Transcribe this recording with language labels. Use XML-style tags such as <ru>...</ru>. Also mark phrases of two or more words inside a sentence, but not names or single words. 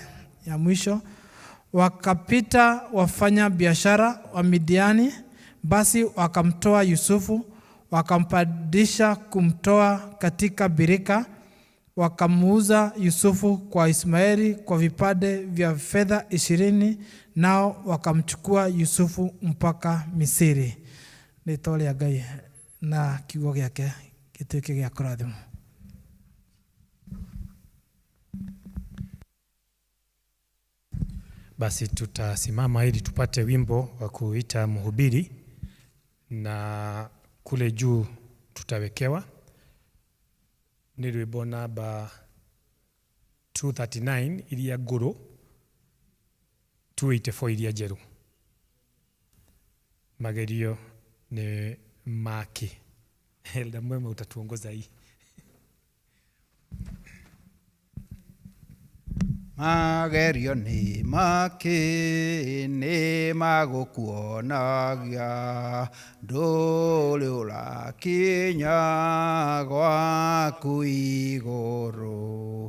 <sw>Ya mwisho, wakapita wafanya biashara wa Midiani, basi wakamtoa Yusufu, wakampandisha kumtoa katika birika, wakamuuza Yusufu kwa Ismaeli kwa vipande vya fedha 20, nao wakamchukua Yusufu mpaka Misri.</sw> <ki>Nĩtwa rĩa Ngai na kiugo gĩake gĩtuĩke gĩa kũrathimwo.</ki> <sw>Basi tutasimama ili tupate wimbo wa kuita mhubiri, na kule juu tutawekewa ni</sw> <ki>rwimbo namba 239 iria ngũrũ, 284 iria njerũ. Magerio ni maki.</ki> <sw>Elda Mwema utatuongoza hii.</sw> <ki>Magerio ni maki, ni magũkuonagia ndũrĩ ũrakinya gwaku igũrũ.</ki>